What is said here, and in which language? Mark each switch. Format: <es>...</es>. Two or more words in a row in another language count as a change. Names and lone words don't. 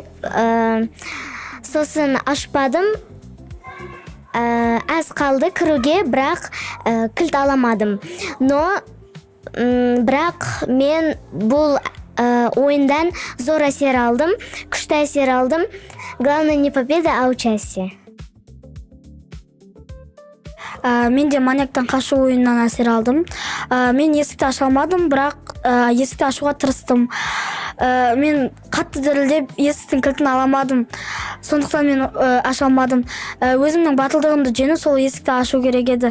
<kk>Сосын ашпадым. Аз қалды кіруге, бірақ кілт аламадым. Но бірақ мен бұл ойындан зор әсер алдым, күшті әсер алдым.</kk> <ru>Главное не победа, а участие.</ru> <kk>Мен де маньяктан қашу ойыннан әсер алдым. Мен есікті аша алмадым, бірақ есікті ашуға тырыстым. Мен қатты дірілдеп есіктің кілтін аламадым. Сондықтан мен аша алмадым. Өзімнің батылдығымды жеңіп сол есікті ашу керек еді.</kk>